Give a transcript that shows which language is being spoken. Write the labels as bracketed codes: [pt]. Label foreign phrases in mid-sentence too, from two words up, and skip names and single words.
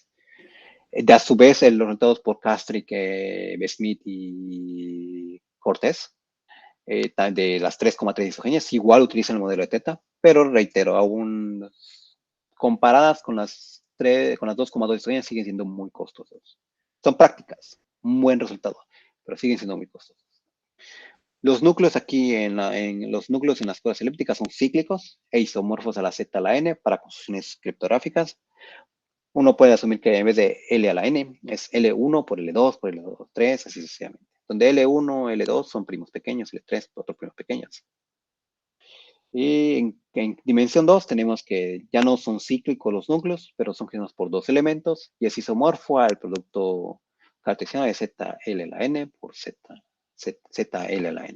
[es] De a su vez, los resultados por Castric, Smith y Cortés, de las 3,3 isogenias, igual utilizan el modelo de Theta, pero reitero, aún comparadas con las 2,2 isogenias siguen siendo muy costosos. Son prácticas, un buen resultado, pero siguen siendo muy costosos. Los núcleos aquí los núcleos en las curvas elípticas son cíclicos e isomorfos a la Z a la N para construcciones criptográficas. Uno puede asumir que en vez de L a la N es L1 por L2 por L3, así sucesivamente. Donde L1, L2 son primos pequeños, L3 otros primos pequeños. Y en dimensión 2 tenemos que ya no son cíclicos los núcleos, pero son generados por dos elementos y es isomorfo al producto cartesiano de ZL a la N por ZL a la N.